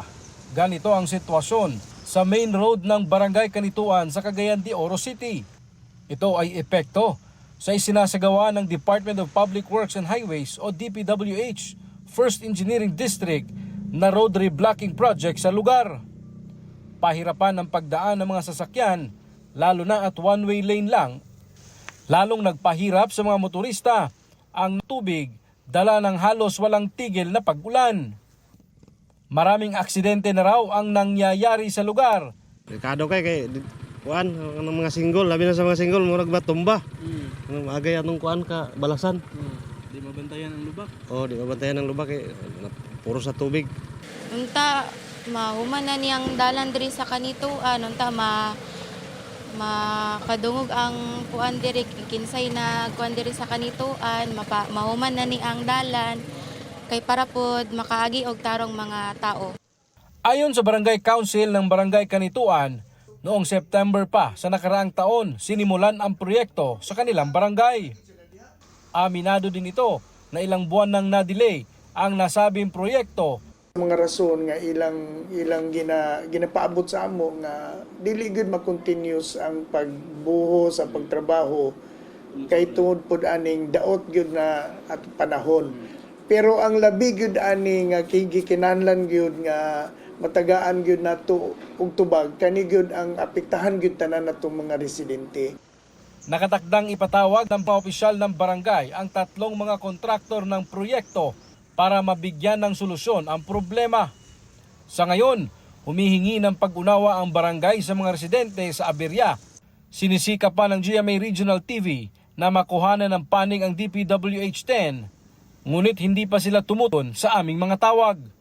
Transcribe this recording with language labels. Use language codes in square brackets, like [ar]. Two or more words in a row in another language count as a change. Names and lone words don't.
[tl] Ganito ang sitwasyon sa main road ng Barangay Canituan sa Cagayan de Oro City. Ito ay epekto sa isinasagawa ng Department of Public Works and Highways o DPWH First Engineering District na [en] road reblocking project [tl] sa lugar. Pahirapan ang pagdaan ng mga sasakyan, lalo na at [en] one-way lane [tl] lang. Lalong nagpahirap sa mga motorista ang tubig dala ng halos walang tigil na pag-ulan. Maraming aksidente na raw ang nangyayari sa lugar. [ceb] Delikado kay kuan ng mga single, labi na sa mga single murag ba tumba. Agay atong kuan ka balasan. Di mabantayan ang lubak? Oh, di mabantayan ang lubak kay puro sa tubig. Unta mahuman na niyang dalan diri sa Canituan, unta makadungog ang kuan diri kinsay na kuan diri sa Canituan, mahuman na ni ang dalan kay para pod makaagi og tarong mga tao. [tl] Ayon sa Barangay Council ng Barangay Canituan, noong September pa sa nakaraang taon, sinimulan ang proyekto sa kanilang barangay. Aminado din ito na ilang buwan nang na-delay ang nasabing proyekto. [ceb] Mga rason nga ilang ginapaabot sa amo nga dili gud ma-continuous ang pagbuho sa pagtrabaho kay tungod pod aning daot gyud na at panahon. Pero ang labi gyud ani nga gikinahanglan gyud nga matagaan gyud nato og tubag kani gyud ang apektahan gyud tanan natong mga residente. [tl] Nakatakdang ipatawag ng paopisyal ng barangay ang 3 mga kontraktor ng proyekto para mabigyan ng solusyon ang problema. Sa ngayon, humihingi ng pag-unawa ang barangay sa mga residente sa aberya. Sinisika pa ng GMA Regional TV na makuhanan ng panig ang DPWH-10, ngunit hindi pa sila tumuton sa aming mga tawag.